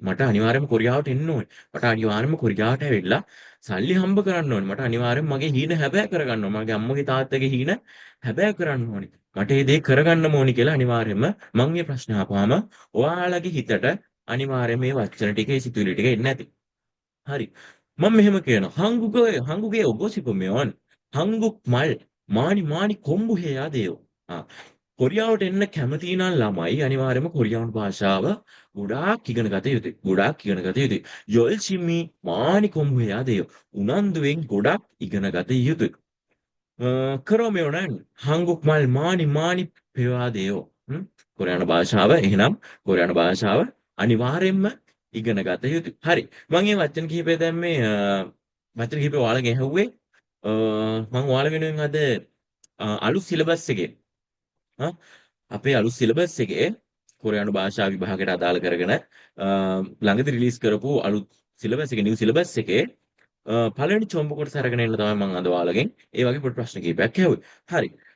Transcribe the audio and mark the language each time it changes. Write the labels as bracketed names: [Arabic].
[Sinhala] මට අනිවාර්යයෙන්ම කොරියාවට එන්න ඕනේ. මට අනිවාර්යයෙන්ම කොරියාවට ඇවිල්ලා සල්ලි හම්බ කරන්න ඕනේ. මට අනිවාර්යයෙන්ම මගේ හීන හැබෑ කරගන්න ඕනේ. මගේ අම්මගේ තාත්තගේ හීන හැබෑ කරන්න ඕනේ. මට මේ දේ කරගන්න ඕනේ කියලා අනිවාර්යයෙන්ම මම මේ ප්‍රශ්න අහපුවාම ඔයාලගේ හිතට අනිවාර්යයෙන් මේ වචන ටික ඒ සිතුවිලි ටික එන්නේ නැති. හරි. මම මෙහෙම කියනවා. [Korean] 한국에 오고 싶으면 한국말 많이 공부해야 돼요. [Sinhala] ආ කොරියාවට එන්න කැමති නම් ළමයි අනිවාර්යයෙන්ම කොරියානු භාෂාව ගොඩාක් ඉගෙන ගත යුතුයි. ගොඩාක් ඉගෙන ගත යුතුයි. [Korean] 열심히 많이 공부해야 돼요. [Sinhala] උනන්දුවෙන් ගොඩක් ඉගෙන ගත යුතුයි. [Korean] 그러면은 한국말 많이 배워야 돼요. [Sinhala] කොරියානු භාෂාව එහෙනම් කොරියානු භාෂාව අනිවාර්යයෙන්ම ඉගෙන ගත යුතුයි. හරි. මම මේ වචන කිහිපය දැන් මේ වචන කිහිපය ඔයාලගෙන් ඇහුවේ මම ඔයාලා වෙනුවෙන් අද අලුත් සිලබස් එකේ ආ, අපේ අලුත් සිලබස් එකේ කොරියානු භාෂා විභාගයට අදාළ කරගෙන ළඟදී රිලීස් කරපු අලුත් සිලබස් එකේ නිව් සිලබස් එකේ පළවෙනි චොම්බ කොටස අරගෙන එන්න තමයි මම අද ඔයාලගෙන් ඒ වගේ පොඩි ප්‍රශ්න කිහිපයක් ඇහුවේ. හරි.